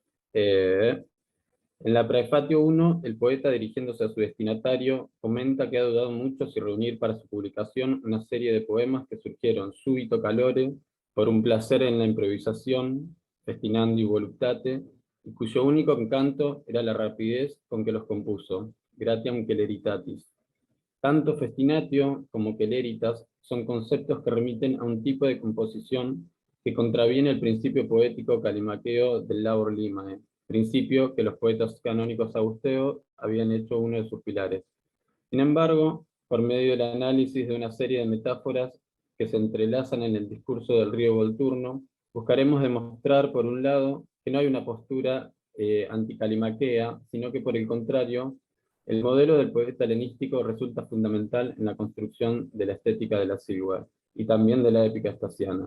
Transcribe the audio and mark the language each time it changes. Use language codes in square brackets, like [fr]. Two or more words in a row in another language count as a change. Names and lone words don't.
[es] En la Praefatio 1, el poeta, dirigiéndose a su destinatario, comenta que ha dudado mucho si reunir para su publicación una serie de poemas que surgieron [la] súbito calore, [es] por un placer en la improvisación, [la] festinandi voluptate, [es] y cuyo único encanto era la rapidez con que los compuso, [la] gratiam celeritatis. [es] Tanto festinatio como celeritas son conceptos que remiten a un tipo de composición que contraviene el principio poético calimaqueo del [la] labor limae, [es] principio que los poetas canónicos sagusteos habían hecho uno de sus pilares. Sin embargo, por medio del análisis de una serie de metáforas que se entrelazan en el discurso del río Volturno, Buscaremos demostrar, por un lado, que no hay una postura anticalimaquea, sino que por el contrario, el modelo del poeta helenístico resulta fundamental en la construcción de la estética de la sigua y también de la épica estaciana.